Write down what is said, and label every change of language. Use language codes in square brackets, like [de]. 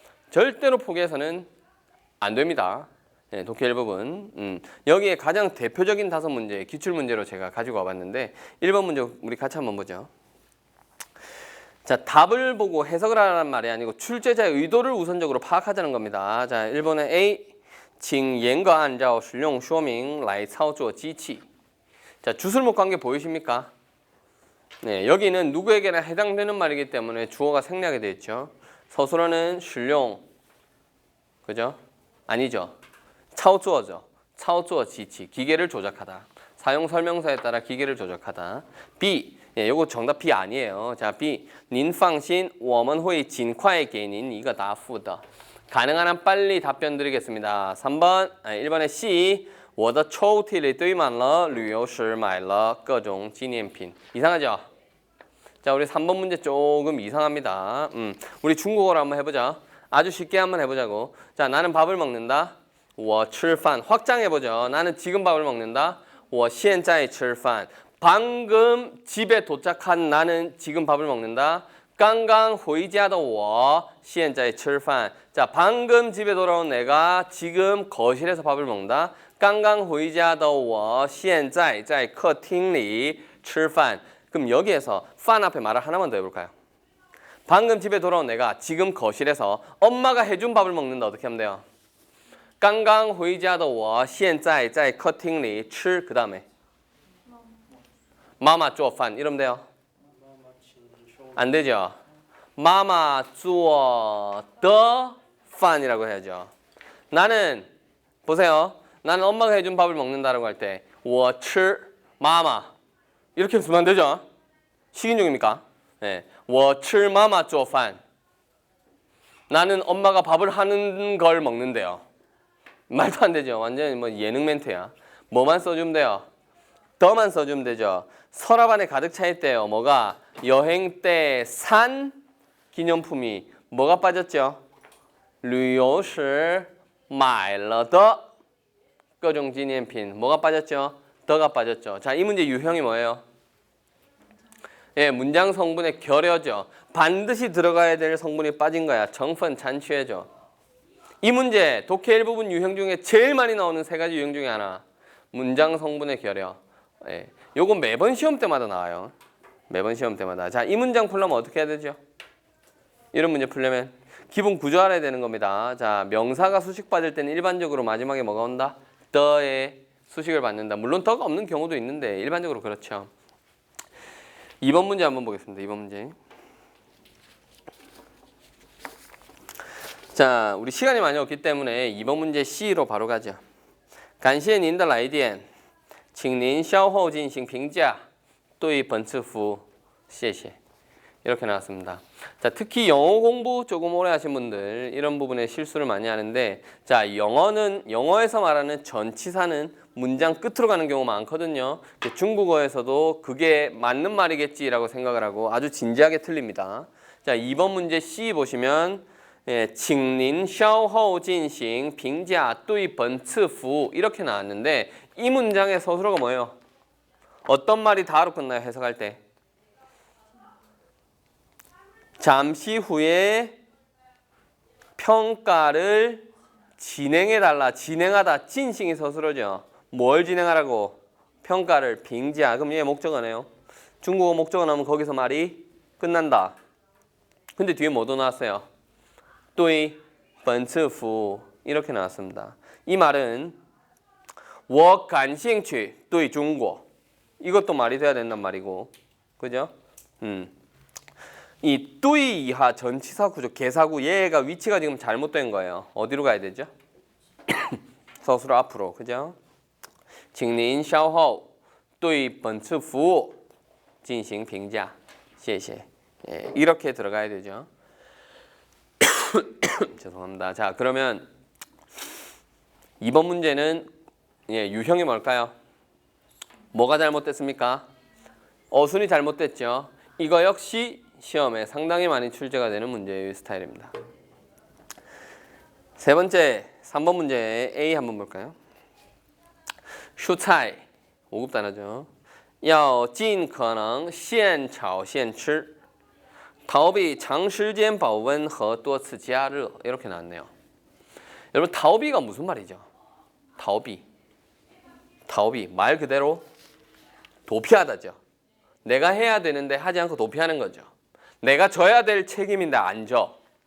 [ko] 절대로 포기해서는 안 됩니다. 독해 일부분. 여기에 가장 대표적인 5문제 기출문제로 제가 가지고 와봤는데 1번 문제 우리 같이 한번 보죠. 자, 답을 보고 해석을 하라는 말이 아니고 출제자의 의도를 우선적으로 파악하자는 겁니다. 자, 1번에 [zh] A 请严格按照使用说明来操作机器. [ko] 자, 주술목 관계 보이십니까? 여기는 누구에게나 해당되는 말이기 때문에 주어가 생략이 되어 있죠. 서술어는 使用 그죠? 아니죠. 操作죠. [zh] 操作机器 [ko] 기계를 조작하다. 사용 설명서에 따라 기계를 조작하다. B 요거 정답 B 아니에요. 자, [zh] B 您放心我们会尽快给您一个答复的. [ko] 가능한 한 빨리 답변 드리겠습니다. 3번 1번에 [zh] C 我的抽屉里堆满了旅游时买了各种纪念品. [ko] 이상하죠? 자, 우리 3번 문제 조금 이상합니다. 우리 중국어로 한번 해보자. 아주 쉽게 한번 해보자고. 자, 나는 밥을 먹는다. [zh] 我吃饭. [ko] 확장해보죠. 나는 지금 밥을 먹는다. [zh] 我现在吃饭. [ko] 방금 집에 도착한 나는 지금 밥을 먹는다. [zh] 刚刚回家的我现在吃饭. [ko] 자, 방금 집에 돌아온 내가 지금 거실에서 밥을 먹는다. [zh] 刚刚回家的我现在在客厅里吃饭. [ko] 그럼 여기에서 饭 앞에 말을 하나만 더 해볼까요? 방금 집에 돌아온 내가 지금 거실에서 엄마가 해준 밥을 먹는다. 어떻게 하면 돼요? [zh] 刚刚回家的我现在在客厅里吃. [ko] 그 다음에 마마 做饭 이러면 돼요? 안 되죠? 마마 [zh] 做的饭 [ko] 이라고 해야죠. 나는 보세요. 나는 엄마가 해준 밥을 먹는다라고 할 때 [zh] 我吃 [ko] 마마 이렇게 쓰면 안 되죠? 식인종입니까? 네. [zh] 我吃妈妈做饭. [ko] 나는 엄마가 밥을 하는 걸 먹는데요. 말도 안 되죠. 완전히 뭐 예능 멘트야. 뭐만 써주면 돼요? 더만 써주면 되죠. 서랍 안에 가득 차 있대요. 뭐가? 여행 때 산 기념품이 뭐가 빠졌죠? [zh] 旅游时买了的各种纪念品 [ko] 뭐가 빠졌죠? 더가 빠졌죠. 자, 이 문제 유형이 뭐예요? 예, 문장 성분의 결여죠. 반드시 들어가야 될 성분이 빠진 거야. 정phân 잔취해죠. 이 문제 독해 일부분 유형 중에 제일 많이 나오는 세 가지 유형 중에 하나. 문장 성분의 결여. 예, 요거 매번 시험 때마다 나와요. 매번 시험 때마다. 자, 이 문장 풀려면 어떻게 해야 되죠? 이런 문제 풀려면 기본 구조 알아야 되는 겁니다. 자, 명사가 수식 받을 때는 일반적으로 마지막에 뭐가 온다? 더의 수식을 받는다. 물론 더가 없는 경우도 있는데 일반적으로 그렇죠. 2번 문제 한번 보겠습니다. 2번 문제. 자, 우리 시간이 많이 없기 때문에 2번 문제 C로 바로 가죠. [zh] 感谢您的来电请您稍后进行评价对本次服务谢谢 [ko] 이렇게 나왔습니다. 자, 특히 영어 공부 조금 오래 하신 분들 이런 부분에 실수를 많이 하는데, 자, 영어에서 말하는 전치사는 문장 끝으로 가는 경우 많거든요. 중국어에서도 그게 맞는 말이겠지라고 생각을 하고 아주 진지하게 틀립니다. 자, 2번 문제 C 보시면 [zh] 请您稍后进行评价对本次服务 [ko] 이렇게 나왔는데 이 문장의 서술어가 뭐예요? 어떤 말이 다로 끝나요? 해석할 때 잠시 후에 평가를 진행해달라. 진행하다. 진싱이 서술어죠. 뭘 진행하라고? 평가를 빙자. 그럼 얘 목적어네요. 중국어 목적어 나오면 거기서 말이 끝난다. 근데 뒤에 뭐도 나왔어요? [zh] 对本次服务 [ko] 이렇게 나왔습니다. 이 말은 [zh] 我感兴趣对中国 [ko] 이것도 말이 돼야 된단 말이고, 그죠? 이 뚜이 이하 전치사 구조 개사구 얘가 위치가 지금 잘못된 거예요. 어디로 가야 되죠? 서술어 앞으로, 그죠? [zh] 请您稍后对本次服务进行评价谢谢 [ko] 예, 이렇게 들어가야 되죠. 죄송합니다. 자, 그러면 2번 문제는 유형이 뭘까요? 뭐가 잘못됐습니까? 어순이 잘못됐죠. 이거 역시 시험에 상당히 많이 출제가 되는 문제의 스타일입니다. 세 번째, 3번 문제 A 한번 볼까요? 蔬菜 5급 단어죠. [zh] 要尽可能现炒现吃逃避长时间保温和多次加热 [ko] 이렇게 나왔네요. 여러분, 逃避가 무슨 말이죠? 逃避말 그대로 도피하다죠. 내가 해야 되는데 하지 않고 도피하는 거죠. 내가 져야 될 책임인데 안 져.